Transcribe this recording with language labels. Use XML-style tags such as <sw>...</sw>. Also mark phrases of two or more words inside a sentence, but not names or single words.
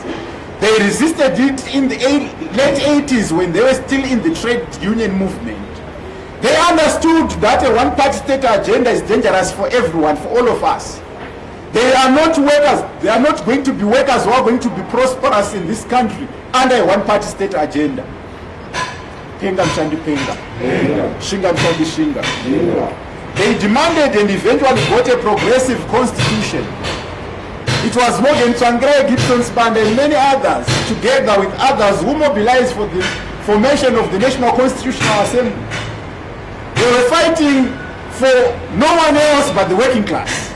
<en>They resisted it in the late 80s when they were still in the trade union movement. They understood that a one-party state agenda is dangerous for everyone, for all of us. They are not workers. They are not going to be workers who are going to be prosperous in this country under a one-party state agenda.</en> <sn>Penga mshandi penga. Shinga mshandi shinga.</sn> <en>They demanded and eventually got a progressive constitution. It was Morgan Tsvangirai, Gibson Sibanda, and many others, together with others, who mobilized for the formation of the National Constitutional Assembly. They were fighting for no one else but the working class.</en>